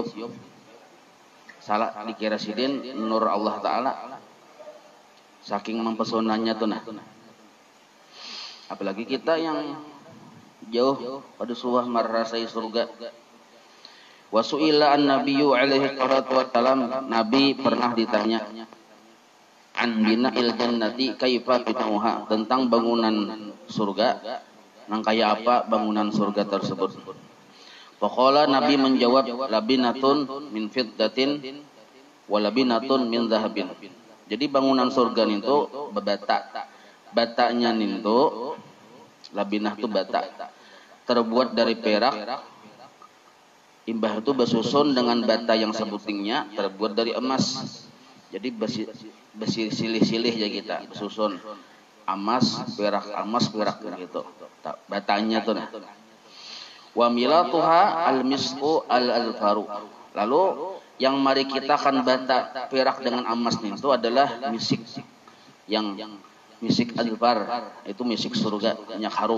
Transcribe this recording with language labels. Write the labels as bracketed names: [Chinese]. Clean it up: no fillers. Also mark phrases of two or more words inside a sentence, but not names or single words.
[Banjar] Salah dikira sidin nur Allah Ta'ala saking mempesonanya tuh nah. Apalagi kita yang jauh pada suah merasai surga. [Arabic] وسئل النبي عليه الصلاة والسلام, [Banjar] Nabi pernah ditanya [Arabic] عن بناء الجنة كيف بناؤها, [Banjar] tentang bangunan surga, nang kaya apa bangunan surga tersebut. [Arabic] Faqala, [Banjar] Nabi menjawab, [Arabic] لبنة من فضة ولبنة من ذهب. [Banjar] Jadi bangunan surga itu bebata. Batanya itu labinah itu bata terbuat dari perak, imbah itu bersusun dengan bata yang sebutingnya terbuat dari emas. Jadi besi silih-silih ya kita bersusun emas perak gitu batanya tuh. [Arabic] وملاطها المسك الأذفر. [Banjar] Lalu yang mari kita kan bata perak dengan emas itu adalah misik, yang misik albar, itu misik surga, minyak harum.